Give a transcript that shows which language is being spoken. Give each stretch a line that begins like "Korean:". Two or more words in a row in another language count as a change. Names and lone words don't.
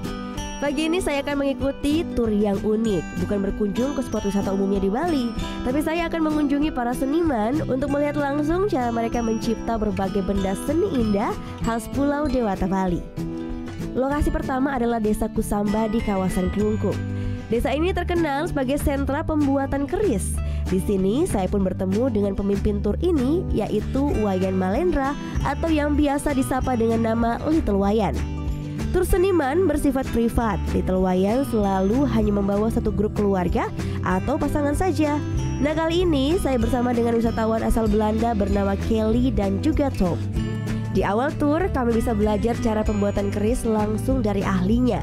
Indonesian: Pagi ini saya akan mengikuti tur yang unik, bukan berkunjung ke spot wisata umumnya di Bali, tapi saya akan mengunjungi para seniman untuk melihat langsung cara mereka mencipta berbagai benda seni indah khas Pulau Dewata Bali. Lokasi pertama adalah Desa Kusamba di kawasan Kelungkung. Desa ini terkenal sebagai sentra pembuatan keris. Di sini saya pun bertemu dengan pemimpin tur ini, yaitu Wayan Malendra atau yang biasa disapa dengan nama Little Wayan. Tur seniman bersifat privat. Little Wayan selalu hanya membawa satu grup keluarga atau pasangan saja. Nah, kali ini saya bersama dengan wisatawan asal Belanda bernama Kelly dan juga Tom. Di awal tur kami bisa belajar cara pembuatan keris langsung dari ahlinya.